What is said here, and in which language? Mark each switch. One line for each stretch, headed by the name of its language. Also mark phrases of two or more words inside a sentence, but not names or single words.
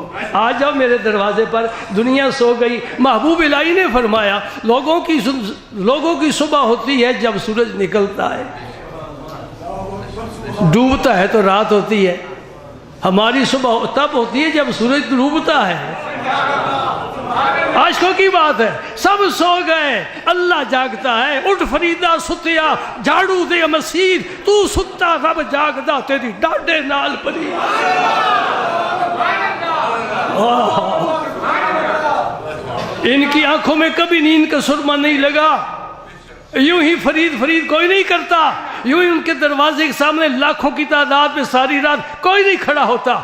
Urdu: آ جاؤ میرے دروازے پر، دنیا سو گئی۔ محبوب الہی نے فرمایا لوگوں کی صبح ہوتی ہے جب سورج نکلتا ہے، ڈوبتا ہے تو رات ہوتی ہے۔ ہماری صبح تب ہوتی ہے جب سورج ڈوبتا ہے۔ عاشقوں کی بات ہے، سب سو گئے، اللہ جاگتا ہے۔
Punjabi: اٹھ فریدا ستیا، جھاڑو دے مسیر، تو ستا رب جاگدا، تیری ڈاڈے نال پری۔
Urdu: ان کی آنکھوں میں کبھی نیند کا سرما نہیں لگا، یوں ہی فرید کوئی نہیں کرتا، یوں ہی ان کے دروازے کے سامنے لاکھوں کی تعداد میں ساری رات کوئی نہیں کھڑا ہوتا۔